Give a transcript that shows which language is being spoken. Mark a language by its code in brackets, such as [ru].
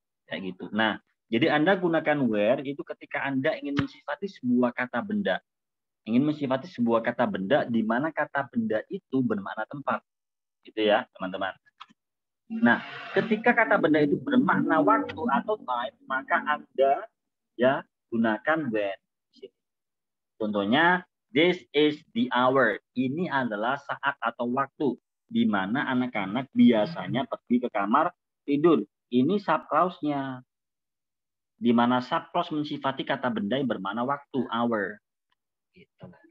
[id] Kayak gitu. Nah, jadi Anda gunakan where itu ketika Anda ingin mensifati sebuah kata benda. Ingin mensifati sebuah kata benda di mana kata benda itu bermakna tempat. Gitu ya, teman-teman. Nah, ketika kata benda itu bermakna waktu atau time, maka Anda ya gunakan when. Contohnya, [en] this is the hour. [id] Ini adalah saat atau waktu di mana anak-anak biasanya pergi ke kamar tidur. Ini subclause-nya. Di mana subclause mensifati kata benda yang bermakna waktu, hour. Gitu.